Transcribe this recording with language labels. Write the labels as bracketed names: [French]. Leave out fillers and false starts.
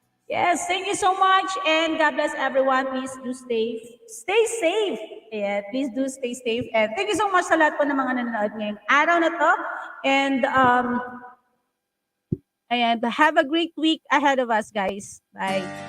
[English] Yes, thank you so much, and God bless everyone. Please do stay safe. Yeah, please do stay safe. And thank you so much [Filipino] sa lahat po ng mga nanonood ngayong araw na to. [English] And have a great week ahead of us, guys. Bye.